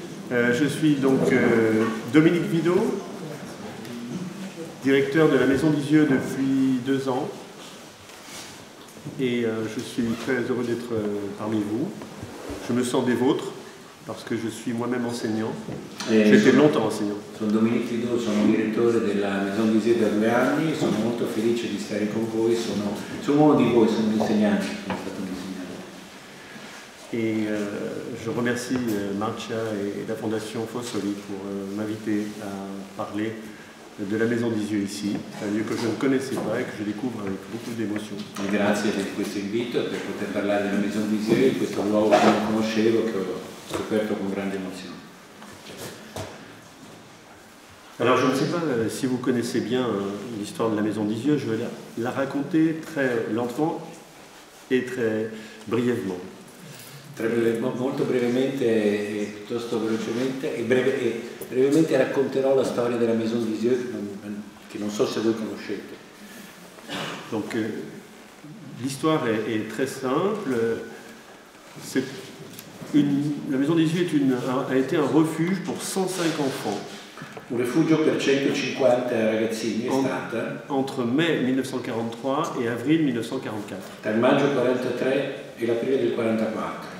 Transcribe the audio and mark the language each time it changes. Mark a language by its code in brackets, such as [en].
[fr] Je suis donc Dominique Vidot, directeur de la Maison d'Isieux depuis 2 ans. Et je suis très heureux d'être parmi vous. Je me sens des vôtres parce que je suis moi-même enseignant. J'étais longtemps enseignant. [it] Sono Dominique Vidot, sono direttore della Maison d'Isieux da 2 anni e sono molto felice di stare con voi. Sono uno di voi, sono un insegnante. [fr] Et je remercie Marcia et la Fondation Fossoli pour m'inviter à parler de la Maison d'Isieux ici. C'est un lieu que je ne connaissais pas et que je découvre avec beaucoup d'émotion. [it] Grazie per questo invito e per poter parlare della Maison d'Isieux, in questo luogo che non conoscevo, che ho scoperto con grande emozione. [fr] Alors je ne sais pas si vous connaissez bien l'histoire de la Maison d'Isieux, je vais la raconter très lentement et très brièvement. [it] Molto brevemente e piuttosto velocemente e brevemente racconterò la storia della Maison d'Isieux che non so se voi conoscete. [fr] Donc l'histoire est très simple. La Maison d'Isieux a été un refuge pour 105 enfants. [it] Un rifugio per 150 ragazzini è stata [fr] entre mai 1943 et avril 1944. [it] Tra il maggio 43 e l'aprile del 44.